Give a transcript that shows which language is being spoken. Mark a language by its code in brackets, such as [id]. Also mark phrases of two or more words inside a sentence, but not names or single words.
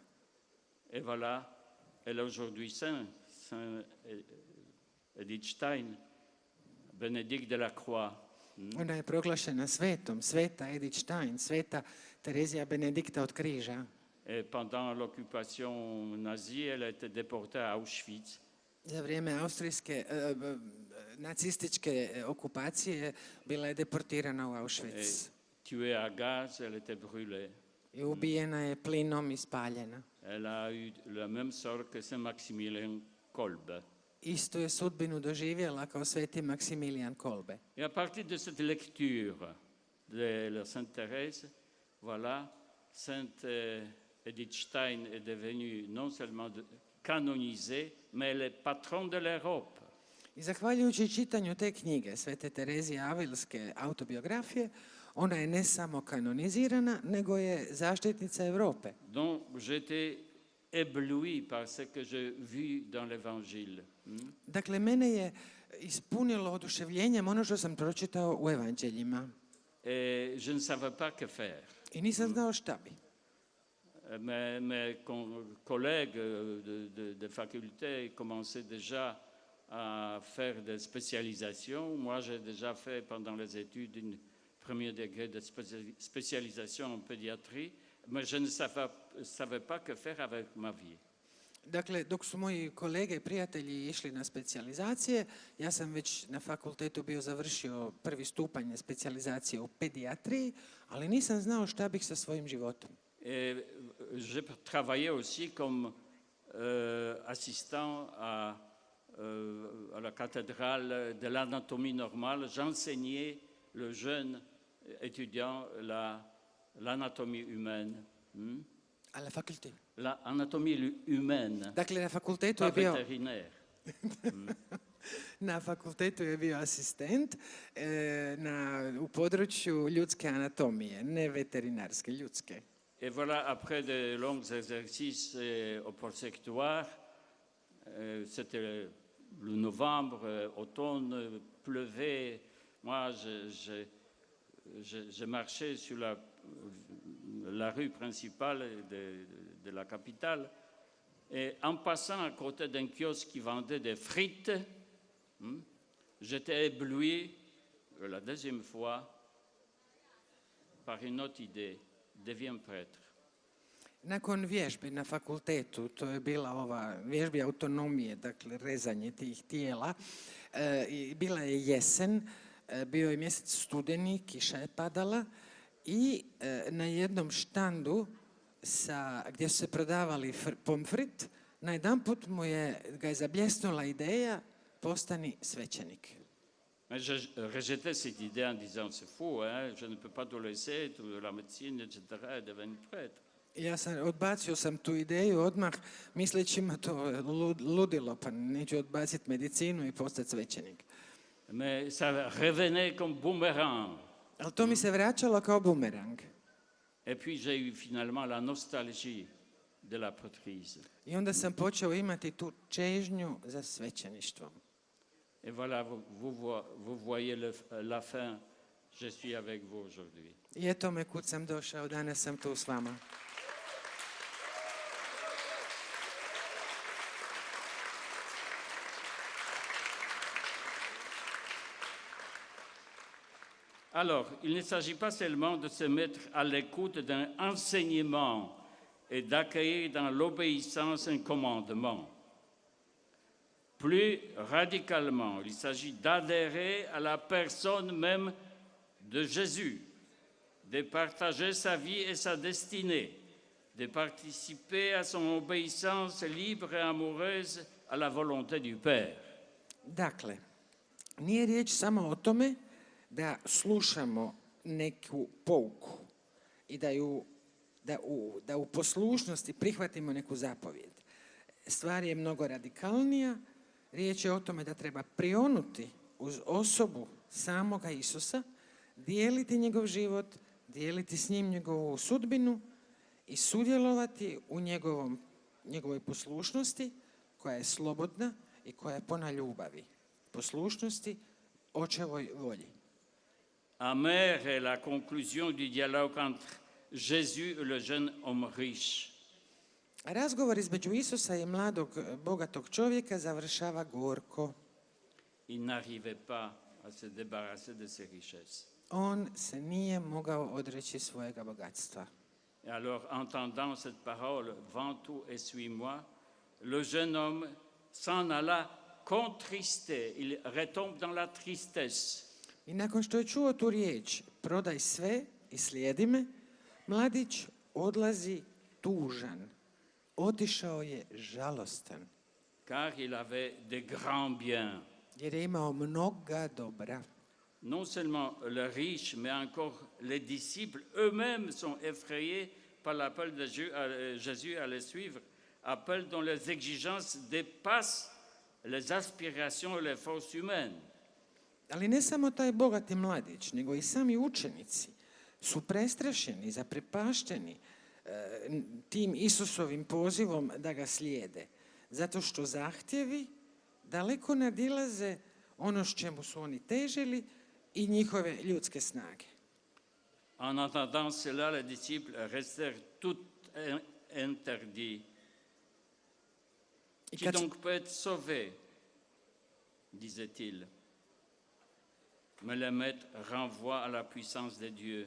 [fr] Et voilà, elle est aujourd'hui Saint Edith Stein, Bénédicte de la Croix. [hr] Ona je proglašena svetom, sveta Edith Stein, sveta Terezija Benedikta od križa. [fr] Et pendant l'occupation nazie, elle a été déportée à Auschwitz. [hr] Za vrijeme austrijske nacističke okupacije bila je deportirana u Auschwitz. [fr] Et tuée à gaz, elle était brûlée. [hr] I ubijena je plinom i spaljena. [fr] Elle a eu la même sort que Saint Maximilien Kolbe. [hr] Istu je sudbinu doživjela kao sveti Maksimilijan Kolbe. [fr] Et à partir de cette lecture de la Sainte Thérèse, voilà, Sainte Edith Stein est devenue non seulement canonisée, mais elle est patronne de l'Europe. [hr] I zahvaljujući čitanju te knjige, Svete Terezije Avilske autobiografije, ona je ne samo kanonizirana, nego je zaštitnica Europe. [fr] Donc j'étais ébloui par ce que j'ai vu dans l'Évangile. [hr] Dakle, mene je ispunilo oduševljenjem ono što sam pročitao u evanđeljima. [fr] Et je ne savais pas que faire. [hr] I nisam znao šta bi. [fr] Mes collègues de faculté commençaient déjà à faire des spécialisations. Moi, j'ai déjà fait pendant les études une premier degré de spécialisation en pédiatrie, mais je ne savais pas que faire avec ma vie. [hr] Dakle, dok su moji kolege i prijatelji išli na specijalizacije, ja sam već na fakultetu bio završio prvi stupanj specijalizacije u pedijatriji, ali nisam znao šta bih sa svojim životom. [fr] Et j'ai travaillé aussi comme assistant à la cathédrale de l'anatomie normale. J'enseignais le jeune étudiant l'anatomie humaine. [hr] A na fakultetu? [fr] L'anatomie humaine, [hr] Dakle, na fakultetu [fr] pas [hr] je bio... [fr] vétérinaire. [hr] Na fakultetu je bio asistent u području ljudske anatomije, ne veterinarske, ljudske. [fr] Et voilà, après de longs exercices au prosectoire, c'était le novembre, automne, pleuvait. Moi, je marchais sur la rue principale de la capitale, et en passant à côté d'un kiosque qui vendait des frites, j'étais ébloui, la deuxième fois, par une autre idée. Deviens prêtre. [hr] Nakon vježbe na fakultetu, to je bila ova vježba autonomije, dakle rezanje tih tijela, i bila je jesen, bio je mjesec studeni, kiša je padala i na jednom štandu gdje su se prodavali pomfrit, najedanput ga je zabljesnula ideja postani svećenik. [fr] Mais je rejetais cette idée en disant c'est fou, hein, je ne peux pas tout laisser, toute la médecine, etc., et devenir prêtre. [hr] Odbacio sam tu ideju odmah, misleći ima to ludilo, pa neću odbaciti medicinu i postati svećenik. [fr] Mais ça revenait comme boomerang. [hr] Ali to mi se vraćalo kao bumerang. [fr] Et puis j'ai eu finalement la nostalgie de la prêtrise. [hr] I onda sam počeo imati tu čežnju za svećeništvom. [fr] Et voilà, vous voyez la fin, je suis avec vous aujourd'hui. [hr] I eto me kud sam došao, danas sam tu s vama. [fr] Alors, il ne s'agit pas seulement de se mettre à l'écoute d'un enseignement et d'accueillir dans l'obéissance un commandement. Plus radicalement, il s'agit d'adhérer à la personne même de Jésus, de partager sa vie et sa destinée, de participer à son obéissance libre et amoureuse à la volonté du Père. [hr] Dakle, nije riječ samo o tome da slušamo neku pouku i da u poslušnosti prihvatimo neku zapovjed. Stvar je mnogo radikalnija. Riječ je o tome da treba prionuti uz osobu samoga Isusa, dijeliti njegov život, dijeliti s njim njegovu sudbinu i sudjelovati u njegovoj poslušnosti koja je slobodna i koja je puna ljubavi. Poslušnosti očevoj volji. [fr] Amère est la conclusion du dialogue entre Jésus et le jeune homme riche. [hr] Razgovor između Isusa i mladog, bogatog čovjeka završava gorko. [fr] Il n'arrivait pas à se débarrasser de ses richesses. [hr] On se nije mogao odreći svojega bogatstva. [fr] Et alors, entendant cette parole, vends tout et suis-moi, le jeune homme s'en alla contristé. Il retombe dans la tristesse. [hr] I nakon što je čuo tu riječ, prodaj sve i slijedi me, mladić odlazi tužan. Otišao je žalostan. [fr] Car il avait de grands biens. [hr] Jer je imao mnoga dobra. [fr] Non seulement le riche, mais encore les disciples eux-mêmes sont effrayés par l'appel de Jésus à les suivre, appel dont les exigences dépassent les aspirations et les forces humaines. [hr] Ali ne samo taj bogati mladić, nego i sami učenici su prestrašeni, zaprepašteni tim Isusovim pozivom da ga slijede. Zato što zahtjevi daleko nadilaze ono s čemu su oni težili i njihove ljudske snage. [fr] En entendant cela, les disciples restèrent tout interdits. Qui donc peut être sauvé, disait-il. Mais le maître renvoie à la puissance de Dieu.